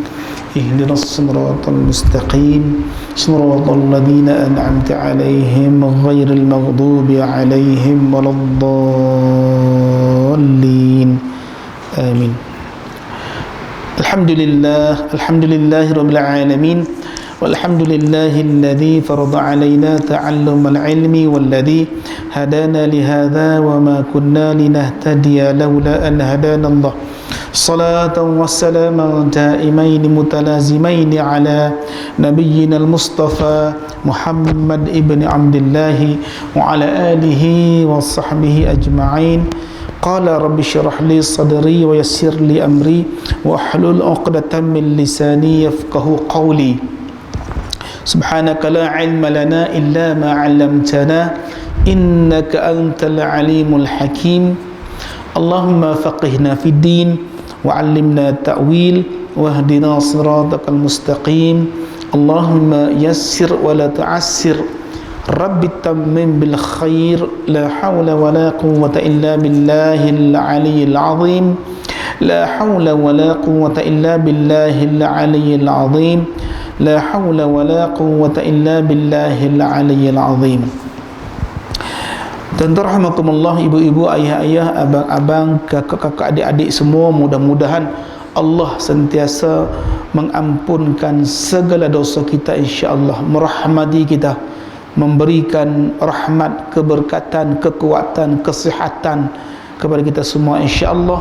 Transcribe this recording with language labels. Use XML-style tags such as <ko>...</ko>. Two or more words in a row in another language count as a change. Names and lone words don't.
<ar>اهدنا الصراط المستقيم، صراط الذين أنعمت عليهم غير المغضوب عليهم ولا الضالين. آمين. الحمد لله رب العالمين. والحمد لله الذي فرض علينا تعلم العلم والذي هدانا لهذا وما كنا لنهتدي لولا أن هدانا الله. صلاة وسلاما دائمين متلازمين على نبينا المصطفى محمد بن عبد الله وعلى آله وصحبه أجمعين. قال رب اشرح لي صدري ويسر لي أمري واحلل عقدة من لساني يفقهوا قولي. سبحانك لا علم لنا إلا ما علمتنا إنك أنت العليم الحكيم. اللهم فقهنا في الدين وعلمنا التأويل واهدنا الصراط المستقيم. اللهم يسر ولا تعسر. رب تمم بالخير. لا حول ولا قوة إلا بالله العلي العظيم. لا حول ولا قوة إلا بالله العلي العظيم. لا حول ولا قوة إلا بالله العلي العظيم.</ar> <ms>Dan rahmatullah, ibu-ibu, ayah-ayah, abang-abang, kakak-kakak, adik-adik semua, mudah-mudahan Allah sentiasa mengampunkan segala dosa kita, insya-Allah, merahmati kita, memberikan rahmat, keberkatan, kekuatan, kesihatan kepada kita semua, insya-Allah.</ms>